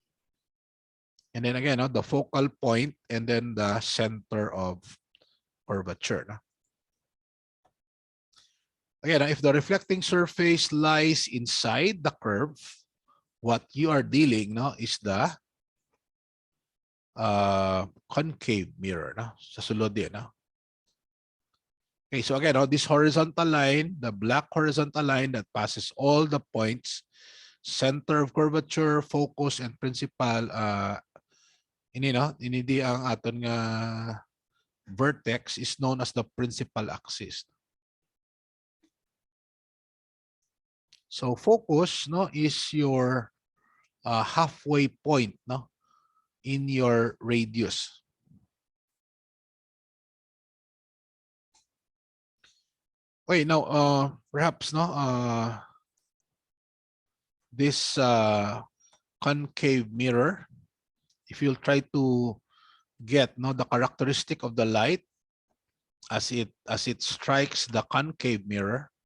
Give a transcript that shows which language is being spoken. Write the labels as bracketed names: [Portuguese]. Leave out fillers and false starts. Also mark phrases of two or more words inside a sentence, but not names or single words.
[English] And then again, no, the focal point and then the center of curvature, no? Again, if the reflecting surface lies inside the curve, what you are dealing, no, is the concave mirror, no? [Hiligaynon] Sa sulod din, no? [English] Okay, so again, this horizontal line, the black horizontal line that passes all the points, center of curvature, focus, and principal, [Hiligaynon] ini ang aton nga [English] vertex is known as the principal axis. So focus, no, is your halfway point, no, in your radius. Wait, now perhaps, no, this concave mirror, if you'll try to get, no, the characteristic of the light as it strikes the concave mirror.